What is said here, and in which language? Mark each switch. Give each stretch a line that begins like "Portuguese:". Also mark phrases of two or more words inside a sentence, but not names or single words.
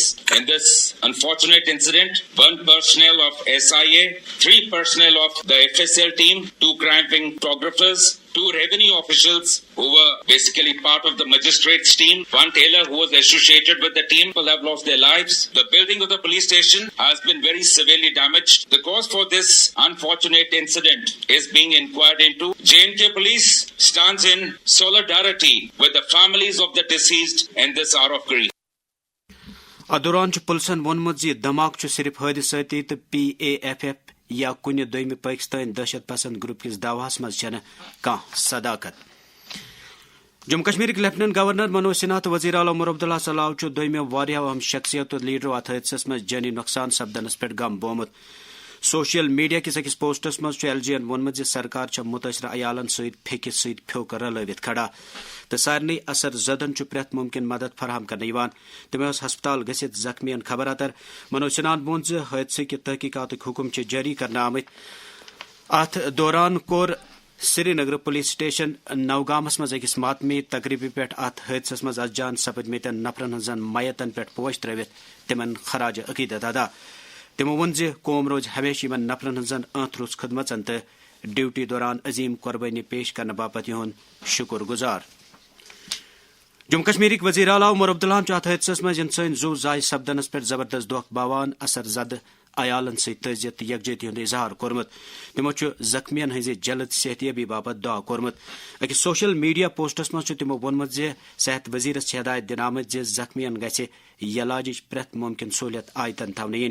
English: In this unfortunate incident, 1 personnel of SIA, 3 personnel of the FSL team, 2 crime photographers, 2 revenue officials who were basically part of the magistrates team, 1 tailor who was associated with the team, people have lost their lives. The building of the police station has been very severely damaged. The cause for this unfortunate incident is being inquired into. J&K police stands in solidarity with the families of the deceased in this hour of grief.
Kashmiri: دوران پولیسن وونمت دھماکہ صرف حادثاتی تو PAFF یا کن دویم پاکستان دہشت پسند گروپ کس دعواس مز کان صداقت جموں کشمیر لیفٹننٹ گورنر منوج سنہا تو وزیر اعلیٰ عمر عبداللہ صلاح دویمو واریاہ اہم شخصیت لیڈرو ات حادثس مز جانی نقصان سپدنس پہ غم بومت سوشل میڈیا کس اکس پوسٹس مز LG ین وونمت سرکار متاثرہ عیالن پھیکس ست پھیوک رلوت کھڑا تو سارے اثر زدن پریت ممکن مدد فراہم کرنے تمہیں ہسپتال گھت زخمین خبر اتر منوج سنہان وون حادثہ کی تحقیقات حکم جاری کرنے آمت ات دوران کور سری نگر پولیس سٹیشن نوگامس مز اکس ماتمی تقریبی پہ ات حادثس مز از جان سپدمتن نفرن ہزن میتن پہ پوش تروت تمن خراج عقیدت ادا تمو وون قوم روز ہمیشہ ان نفرن ہزن روز خدمتن تو ڈیوٹی دوران عظیم قربانی پیش کرنے باپت یہند شکر گزار جموں کشمیرک وزیر اعلیٰ عمر عبداللہ ات حادثس مز انسانی زو زائے سپدنس پہ زبردست دکھ باوان اثر زد عیالن تعزیت تو یکجہتی ہند اظہار کورمت تمو زخمین ہز جلد صحتیابی باپت دعا کورمت اکس سوشل میڈیا پوسٹس مز تمو وونمت صحت وزیرس ہدایت دن آمت زخمین گژھِ علاجچ پریت ممکن سہولیت آیتن تھونہ